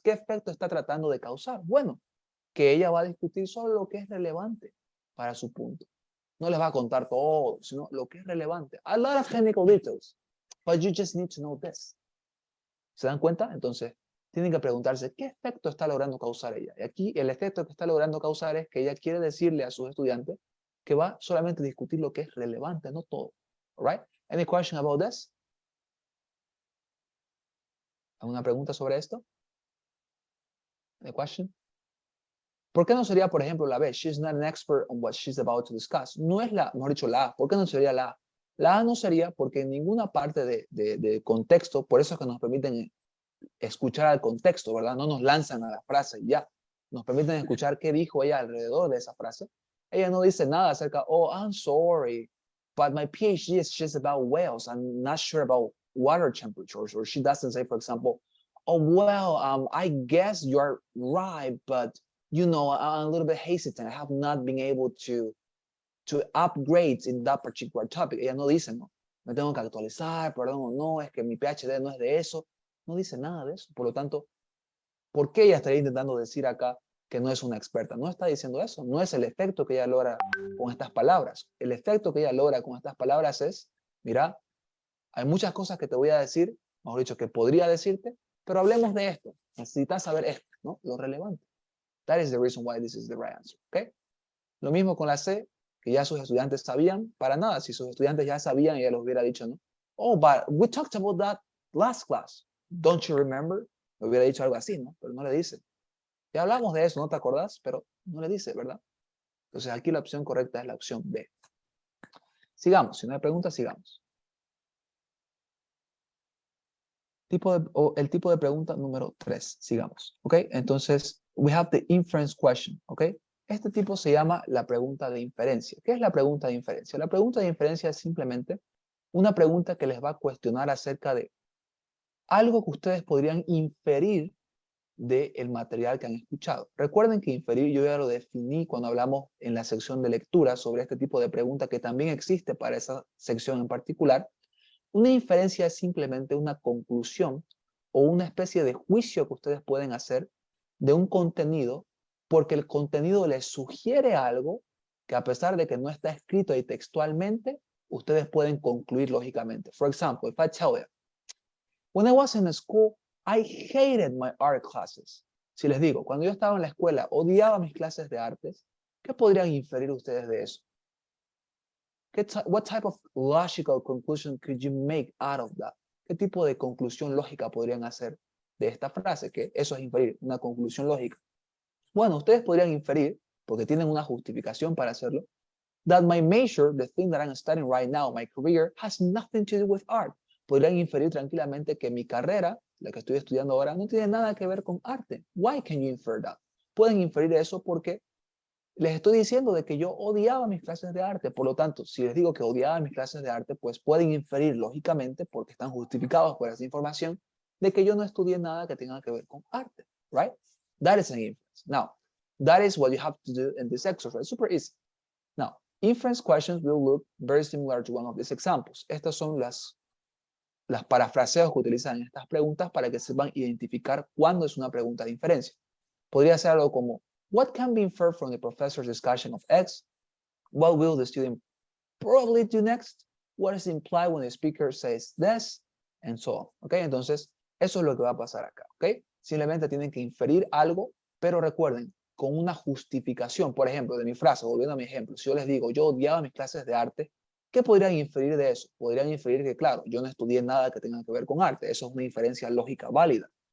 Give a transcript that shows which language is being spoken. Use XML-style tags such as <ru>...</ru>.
<es>¿Qué efecto está tratando de causar? Bueno, que ella va a discutir solo lo que es relevante para su punto. No les va a contar todo, sino lo que es relevante.</es> <en>A lot of technical details, but you just need to know this.</en> <es>¿Se dan cuenta? Entonces, tienen que preguntarse, ¿qué efecto está logrando causar ella? Y aquí el efecto que está logrando causar es que ella quiere decirle a sus estudiantes que va solamente a discutir lo que es relevante, no todo.</es> <en>All right? Any question about this?</en> <es>¿Alguna pregunta sobre esto?</es> <en>Any question?</en> <es>¿Por qué no sería, por ejemplo, la B?</es> <en>She's not an expert on what she's about to discuss.</en> <es>No es la, mejor dicho, la A. ¿Por qué no sería la A? La A no sería porque en ninguna parte de contexto, por eso es que nos permiten escuchar al contexto, ¿verdad? No nos lanzan a la frase y ya. Nos permiten escuchar qué dijo ella alrededor de esa frase. Ella no dice nada acerca,</es> <en>oh, I'm sorry, but my PhD is just about whales. I'm not sure about water temperatures. Or she doesn't say, for example, oh, well, I guess you're right, but, you know, I'm a little bit hesitant. I have not been able to upgrade in that particular topic.</en> <es>Ella no dice, no, me tengo que actualizar, perdón, no, es que mi PhD no es de eso. No dice nada de eso. Por lo tanto, ¿por qué ella estaría intentando decir acá que no es una experta? No está diciendo eso. No es el efecto que ella logra con estas palabras. El efecto que ella logra con estas palabras es, mira, hay muchas cosas que te voy a decir, mejor dicho, que podría decirte, pero hablemos de esto. Necesitas saber esto, ¿no? Lo relevante.</es> <en>That is the reason why this is the right answer.</en> <es>¿Ok? Lo mismo con la C, que ya sus estudiantes sabían, para nada. Si sus estudiantes ya sabían, ella los hubiera dicho, ¿no?</es> <en>Oh, but we talked about that last class. Don't you remember?</en> <es>Me hubiera dicho algo así, ¿no? Pero no le dice. Ya hablamos de eso, ¿no te acordás? Pero no le dice, ¿verdad? Entonces aquí la opción correcta es la opción B. Sigamos, si no hay preguntas, sigamos. El tipo de pregunta número 3, sigamos, ¿ok? Entonces,</es> <en>we have the inference question,</en> <es>¿ok? Este tipo se llama la pregunta de inferencia. ¿Qué es la pregunta de inferencia? La pregunta de inferencia es simplemente una pregunta que les va a cuestionar acerca de algo que ustedes podrían inferir del material que han escuchado. Recuerden que inferir yo ya lo definí cuando hablamos en la sección de lectura sobre este tipo de pregunta que también existe para esa sección en particular. Una inferencia es simplemente una conclusión o una especie de juicio que ustedes pueden hacer de un contenido porque el contenido les sugiere algo que a pesar de que no está escrito ahí textualmente, ustedes pueden concluir lógicamente.</es> <en>For example, if I tell you, when I was in school, I hated my art classes.</en> <es>Si les digo, cuando yo estaba en la escuela, odiaba mis clases de artes, ¿qué podrían inferir ustedes de eso?</es> <en>What type of logical conclusion could you make out of that?</en> <es>¿Qué tipo de conclusión lógica podrían hacer de esta frase? Que eso es inferir, una conclusión lógica. Bueno, ustedes podrían inferir, porque tienen una justificación para hacerlo,</es> <en>that my major, the thing that I'm studying right now, my career, has nothing to do with art.</en> <es>Podrían inferir tranquilamente que mi carrera, la que estoy estudiando ahora, no tiene nada que ver con arte.</es> <en>Why can you infer that?</en> <es>Pueden inferir eso porque les estoy diciendo de que yo odiaba mis clases de arte. Por lo tanto, si les digo que odiaba mis clases de arte, pues pueden inferir lógicamente, porque están justificados por esa información, de que yo no estudié nada que tenga que ver con arte.</es> <en>Right? That is an inference. Now, that is what you have to do in this exercise. Super easy. Now, inference questions will look very similar to one of these examples.</en> <es>Estas son las parafraseos que utilizan en estas preguntas para que sepan identificar cuándo es una pregunta de inferencia. Podría ser algo como,</es> <en>what can be inferred from the professor's discussion of X? What will the student probably do next? What is implied when the speaker says this? And so on. ¿Ok?</en> <es>Entonces, eso es lo que va a pasar acá. ¿Ok? Simplemente tienen que inferir algo, pero recuerden, con una justificación. Por ejemplo, de mi frase, volviendo a mi ejemplo, si yo les digo, yo odiaba mis clases de arte, ¿qué podrían inferir de eso? Podrían inferir que, claro, yo no estudié nada que tenga que ver con arte. Eso es una inferencia lógica válida.</es>